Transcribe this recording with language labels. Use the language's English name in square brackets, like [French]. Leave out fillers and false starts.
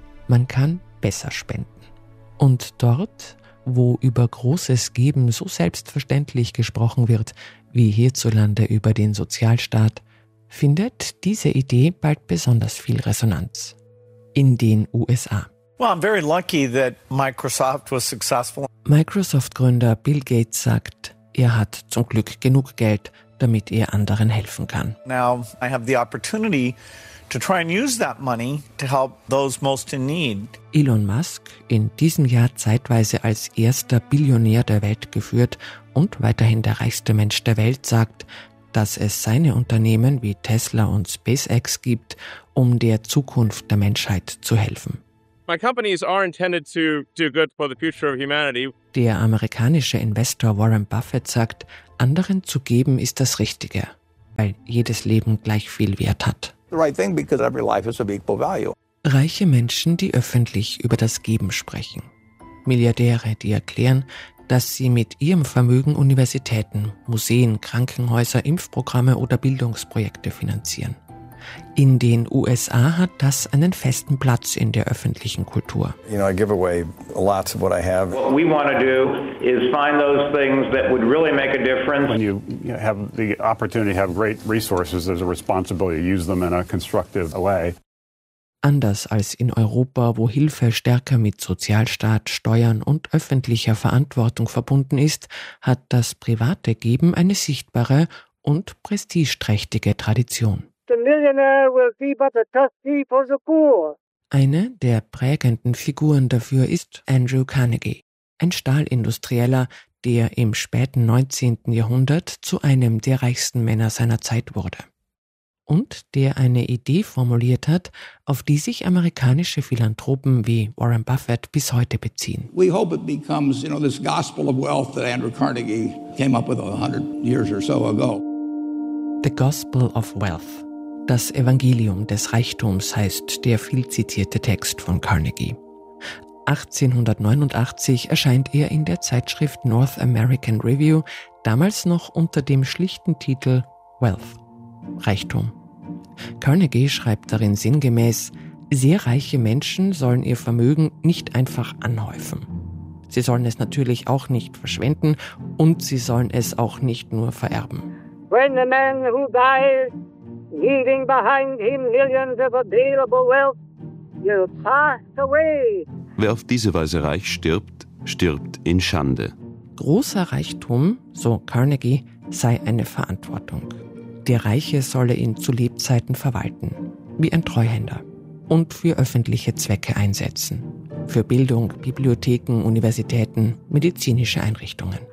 [German] Man kann besser spenden. Und dort, wo über großes Geben so selbstverständlich gesprochen wird, wie hierzulande über den Sozialstaat, findet diese Idee bald besonders viel Resonanz in den USA. [English] Well, I'm very lucky that Microsoft was successful. [German] Microsoft-Gründer Bill Gates sagt, er hat zum Glück genug Geld, damit er anderen helfen kann. [English] Now I have the opportunity to try and use that money to help those most in need. [German] Elon Musk, in diesem Jahr zeitweise als erster Billionär der Welt geführt und weiterhin der reichste Mensch der Welt, sagt, dass es seine Unternehmen wie Tesla und SpaceX gibt, um der Zukunft der Menschheit zu helfen. [English] My companies are intended to do good for the future of humanity. [German] Der amerikanische Investor Warren Buffett sagt, anderen zu geben ist das Richtige, weil jedes Leben gleich viel Wert hat. [English] The right thing because every life is of equal value. [German] Reiche Menschen, die öffentlich über das Geben sprechen. Milliardäre, die erklären, dass sie mit ihrem Vermögen Universitäten, Museen, Krankenhäuser, Impfprogramme oder Bildungsprojekte finanzieren. In den USA hat das einen festen Platz in der öffentlichen Kultur. [English] You know, I give away lots of what I have. What we want to do is find those things that would really make a difference. When you have the opportunity to have great resources, there's a responsibility to use them in a constructive way. [German] Anders als in Europa, wo Hilfe stärker mit Sozialstaat, Steuern und öffentlicher Verantwortung verbunden ist, hat das private Geben eine sichtbare und prestigeträchtige Tradition. [English] The millionaire will be but a trustee for the poor. [German] Eine der prägenden Figuren dafür ist Andrew Carnegie, ein Stahlindustrieller, der im späten 19. Jahrhundert zu einem der reichsten Männer seiner Zeit wurde. Und der eine Idee formuliert hat, auf die sich amerikanische Philanthropen wie Warren Buffett bis heute beziehen. [English] We hope it becomes, you know, this gospel of wealth that Andrew Carnegie came up with 100 years or so ago. The Gospel of Wealth. [German] Das Evangelium des Reichtums heißt der viel zitierte Text von Carnegie. 1889 erscheint er in der Zeitschrift North American Review, damals noch unter dem schlichten Titel Wealth, Reichtum. Carnegie schreibt darin sinngemäß, sehr reiche Menschen sollen ihr Vermögen nicht einfach anhäufen. Sie sollen es natürlich auch nicht verschwenden und sie sollen es auch nicht nur vererben. [English] When the man who dies, leaving behind him millions of available wealth, will pass away. [German] Wer auf diese Weise reich stirbt, stirbt in Schande. Großer Reichtum, so Carnegie, sei eine Verantwortung. Der Reiche solle ihn zu Lebzeiten verwalten, wie ein Treuhänder, und für öffentliche Zwecke einsetzen. Für Bildung, Bibliotheken, Universitäten, medizinische Einrichtungen.